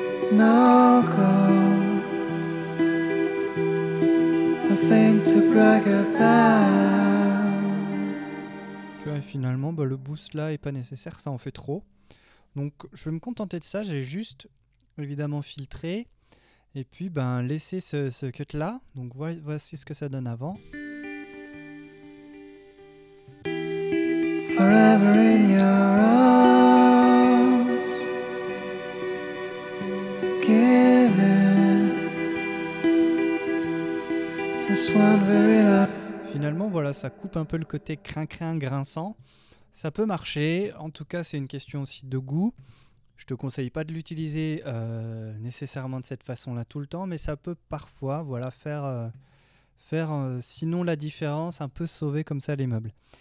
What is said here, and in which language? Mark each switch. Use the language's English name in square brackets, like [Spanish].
[English] No goal, nothing to brag about. [French] Tu vois, finalement, le boost là est pas nécessaire, ça en fait trop. Donc je vais me contenter de ça, j'ai juste évidemment filtré et puis laisser ce cut là. Donc voici ce que ça donne avant. [English] Forever in your arms, giving this one very loud. [French] Finalement, voilà, ça coupe un peu le côté crin-crin, grinçant. Ça peut marcher. En tout cas, c'est une question aussi de goût. Je te conseille pas de l'utiliser nécessairement de cette façon-là tout le temps, mais ça peut parfois voilà, faire sinon la différence, un peu sauver comme ça les meubles.